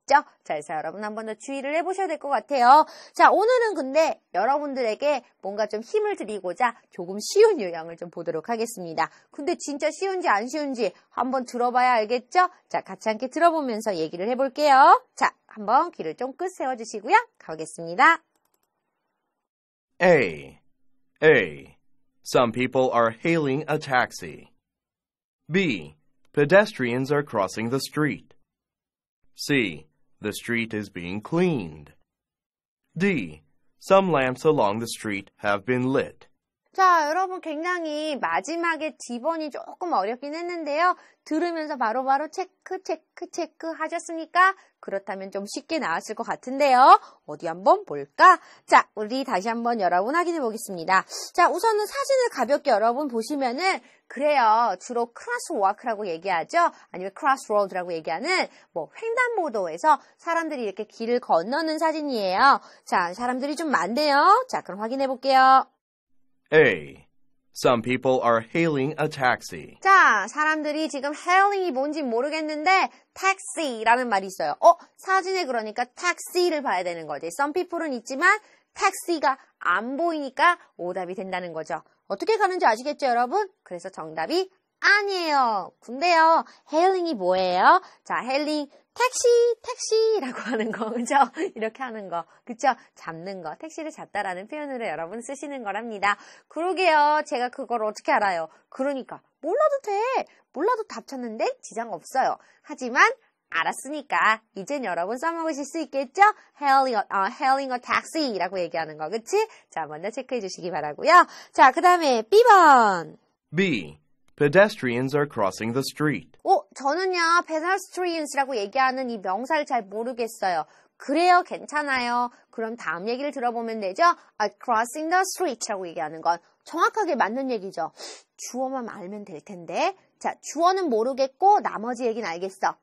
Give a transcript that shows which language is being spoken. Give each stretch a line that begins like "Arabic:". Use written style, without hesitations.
Korean: 자, 그래서 여러분 한 번 더 주의를 해보셔야 될 것 같아요. 자, 오늘은 근데 여러분들에게 뭔가 좀 힘을 드리고자 조금 쉬운 유형을 좀 보도록 하겠습니다. 근데 진짜 쉬운지 안 쉬운지 한번 들어봐야 알겠죠? 자, 같이 함께 들어보면서 얘기를 해볼게요. 자, 한번 귀를 쫑긋 세워주시고요. 가보겠습니다.
English: A. Some people are hailing a taxi. B. Pedestrians are crossing the street. C. The street is being cleaned. D. Some lamps along the street have been lit.
Korean: 자, 여러분 굉장히 마지막에 D번이 조금 어렵긴 했는데요. 들으면서 바로바로 체크 하셨으니까 그렇다면 좀 쉽게 나왔을 것 같은데요. 어디 한번 볼까? 자, 우리 다시 한번 여러분 확인해 보겠습니다. 자, 우선은 사진을 가볍게 여러분 보시면은 그래요. 주로 크로스워크라고 얘기하죠. 아니면 크로스로드라고 얘기하는 뭐 횡단보도에서 사람들이 이렇게 길을 건너는 사진이에요. 자, 사람들이 좀 많네요. 자, 그럼 확인해 볼게요.
English: A. Some people are hailing a taxi.
Korean: 자, 사람들이 지금 hailing이 뭔지 모르겠는데 taxi라는 말이 있어요. 사진에 그러니까 taxi를 봐야 되는 거지.
English: Some people
Korean: 은 있지만 taxi가 안 보이니까 오답이 된다는 거죠. 어떻게 가는지 아시겠죠, 여러분? 그래서 정답이 아니에요. 근데요, hailing이 뭐예요? 자, hailing 택시라고 하는 거, 그죠? 이렇게 하는 거, 그죠? 잡는 거, 택시를 잡다라는 표현으로 여러분 쓰시는 거랍니다. 그러게요, 제가 그걸 어떻게 알아요? 그러니까, 몰라도 돼. 몰라도 답 찾는데 지장 없어요. 하지만, 알았으니까, 이젠 여러분 써먹으실 수 있겠죠?
English: hailing a taxi
Korean: 라고 얘기하는 거, 그치? 자, 먼저 체크해 주시기 바라고요. 자, 그 다음에 B번.
English: B. Pedestrians are crossing the street.
Korean: 저는요, pedestrians라고 얘기하는 이 명사를 잘 모르겠어요. 그래요, 괜찮아요. 그럼 다음 얘기를 들어보면 되죠?
English: crossing the street
Korean: 라고 얘기하는 건 정확하게 맞는 얘기죠. 주어만 알면 될 텐데. 자, 주어는 모르겠고 나머지 얘기는 알겠어.